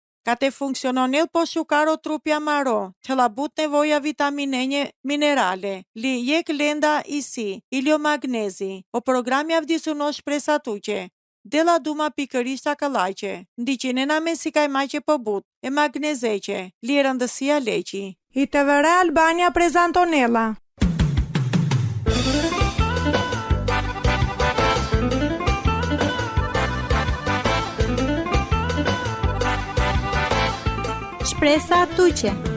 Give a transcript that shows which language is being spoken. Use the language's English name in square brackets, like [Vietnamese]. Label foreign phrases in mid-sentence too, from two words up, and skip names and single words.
[Romany] Ka te funksiononel po shukaro trupi amaro, te la but nevoja vitaminenje minerale, li jek lenda i si, ilio magnezi, o programi avdisuno shpresa tuqe. Dela duma pikërishta këllajqe, ndiqinena me si kaj majqe po but, e magnezeqe, li rëndësia leqi. I të vëre Albania prezantonela. Shpresa tuqe.